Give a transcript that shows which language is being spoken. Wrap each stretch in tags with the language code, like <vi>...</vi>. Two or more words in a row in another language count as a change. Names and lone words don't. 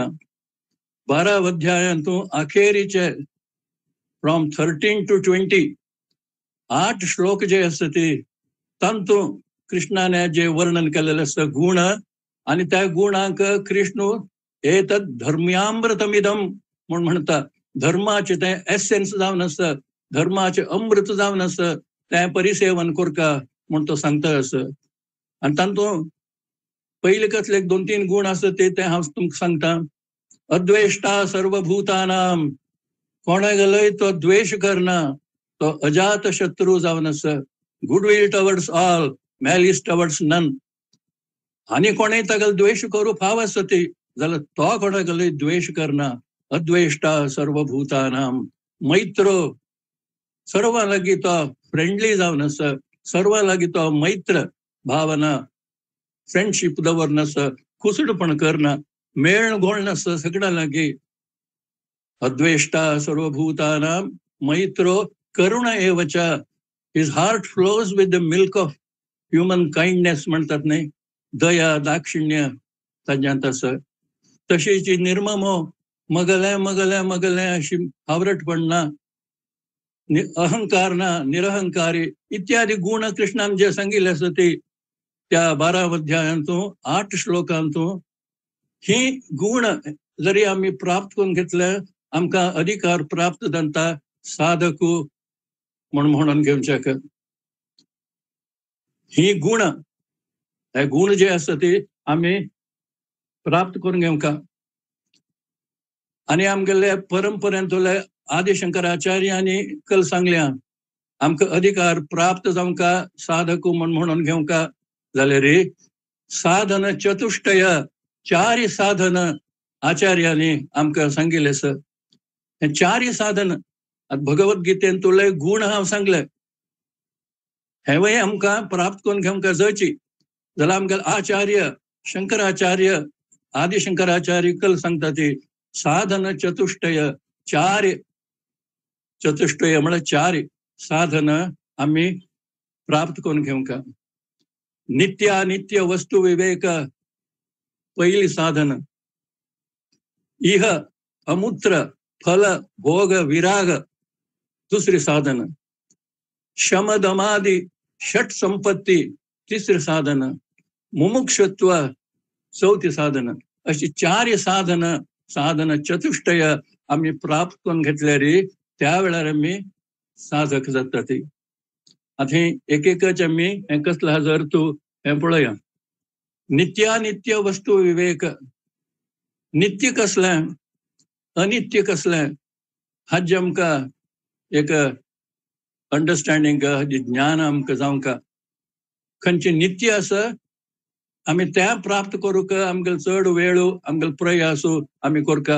<kok>12 अध्यायांतून अखेरीचे</kok> <en>from 13 to 20</en> <kok>8 श्लोक जे आसा तांतून कृष्णाने जे वर्णन केलेलें आसा गुण, आणि त्या गुणांक कृष्ण</kok> <sa>एतद धर्म्यामृतमिदम</sa> <kok>म्हणून म्हणता. धर्माचे ते एसेन्स जावन आसा, धर्माचे अमृत जावन आसा, तें परिसेवन करका म्हणून तो सांगता आसा. आनी तांतून पयले कसले 2-3 गुण आसा ते हांव तुमकां सांगता.</kok> <sa>अद्वेष्टा सर्वभूतानां,</sa> <kok>कोणागेलोय तो द्वेष करना, तो अजात शत्रू जावन आसा.</kok> <en>Goodwill towards all, malice towards none.</en> <kok>आनी कोणेय तागेलो द्वेष करूं फाव आसा जाल्यार तो कोणागेलोय द्वेष करना.</kok> <sa>अद्वेष्टा सर्वभूतानां, मैत्रो,</sa> <kok>सर्वां लागीं तो फ्रेंडली जावन आसा, सर्वां लागीं तो मैत्र भावना, फ्रेंडशीप दवरना आसा, कुसडपण करना, मेळ घोळ नासता सगळ्यां लागीं.</kok> <sa>अद्वेष्टा सर्वभूतानां मैत्रो करुण एवच.</sa> <en>His heart flows with the milk of human kindness</en> <kok>म्हणटात न्ही, दया दाक्षिण्य ताज्यांत आसा. तशीच निर्ममो मगले मगले मगले अशी हावरटपण ना, अहंकार ना, निरहंकारी इत्यादी गुण कृष्णान जे सांगितले असते त्या 12 अध्यायांतून 8 श्लोकांतून ही गुण जरी आम्ही प्राप्त करून घेतलं आमका अधिकार प्राप्त जाता साधकू म्हणून घेवचेक. ही गुण हे गुण जे असतात ते आम्ही प्राप्त करून घेवका. आणि आमगेले परंपरेंतले आदि शंकराचार्यांनी कल सांगल्या आमका अधिकार प्राप्त जावंका साधकू म्हणून घेवका जाल्यार साधन चतुष्टय 4 साधन आचार्यांनी आमका सांगिल्ले आसा. हे 4 साधन भगवद्गीतेन तुले गुण हांव सांगले हेवय आमकां प्राप्त करून घेवंका जायची जाल्यार आमगेले आचार्य शंकराचार्य आदि शंकराचार्य कल सांगता ते साधन चतुष्टय 4 चतुष्टय म्हळ्यार 4 साधन आम्ही प्राप्त करून घेवंका. नित्यानित्य वस्तू विवेक पहिली साधन. इह अमूत्र फल भोग विराग दुसरी साधन. शमदमादि षट संपत्ती तिसरी साधन. मुमुक्षत्व चौथी साधन. अशी 4 साधन साधन चतुष्टय आम्ही प्राप्त करून घेतल्यार त्या वेळार आम्ही साधक जातात. आता एक एकच आम्ही हे कसला हजार तू हे पळया. नित्यानित्य वस्तू विवेक. नित्य कसलें अनित्य कसलें हाजे आमकां एक अंडरस्टँडिंग ज्ञान आमकां जावंका. खंयचे नित्य आसा आमी त्या प्राप्त करूंक आमगेलो चड वेळ आमगेलो प्रयास आमी करका.</kok>